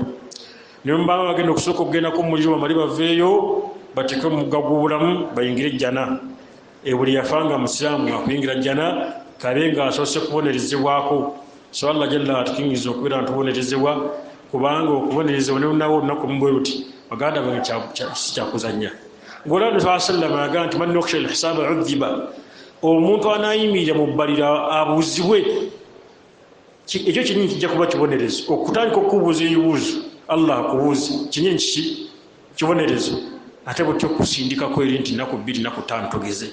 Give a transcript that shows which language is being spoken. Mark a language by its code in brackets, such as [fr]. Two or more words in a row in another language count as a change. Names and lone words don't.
[lg] Niyo mbaba bagenda okusooka okugendako mu muliro bamale baveeyo bateeke mu mugga gw'obulamu bayingire ejjana. Buli yafanga musiraamu akuyingira ejjana kaabe nga asoose kubonerezebwako. So Allah jalla atukingiriza okubeera ntubonerezebwa, kubanga okubonerezebwa nenawo olunaku mubwe luti baganda bange sikyakuzanya. Ng'olaba Nabi [ar] صلى الله عليه وسلم [lg] nti [ar] من يخشى الحساب عذب, [lg] omuntu anayimirira mu bbalira abuuzibwe. Ekyo kinyini kijja kuba kibonerezo. Okutandika okubuuza ebibuuzo Allah akubuuze kinyini kiki kibonerezo, ate bw'otyo okusindikako eri nti nnaku 2 nnaku 5 tugeze.